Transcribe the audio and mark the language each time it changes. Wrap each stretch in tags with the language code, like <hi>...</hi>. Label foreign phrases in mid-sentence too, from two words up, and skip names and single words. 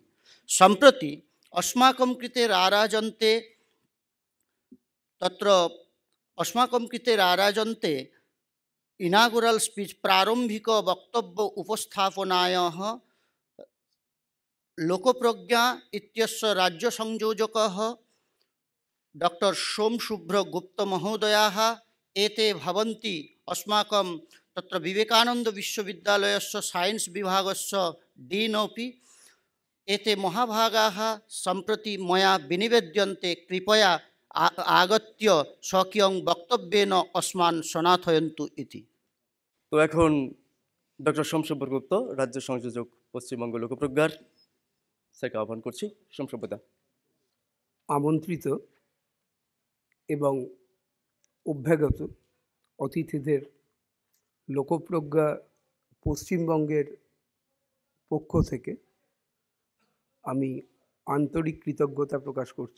<sa>सम्प्रति अस्माकं कृते राराजन्ते तत्र अस्माकं कृते राराजन्ते</sa> <en>inaugural speech</en> <sa>प्रारंभिक वक्तव्य उपस्थापनायाः लोकप्रज्ञा इत्यस्य राज्य संयोजकः डॉक्टर सोमशुभ्रगुप्त महोदयाः एते भवन्ति अस्माकं तत्र विवेकानंद विश्वविद्यालयस्य साइंस विभागस्य डीन् अपि। एते महाभागाः सम्प्रति मया विनिवेद्यन्ते, कृपया आगत्य स्वकीयं वक्तव्येन अस्मान् सनाथयन्तु इति।</sa> <bn>তো এখন ডক্টর সোমশুভ্র গুপ্ত, রাজ্য সংযোজক, পশ্চিমবঙ্গ লোকপ্রজ্ঞার, স্যারকে আহ্বান করছি। সোমশুভ্রদা। আমন্ত্রিত এবং অভ্যাগত অতিথিদের লোকপ্রজ্ঞা পশ্চিমবঙ্গের পক্ষ থেকে আমি আন্তরিক কৃতজ্ঞতা প্রকাশ করছি।</bn>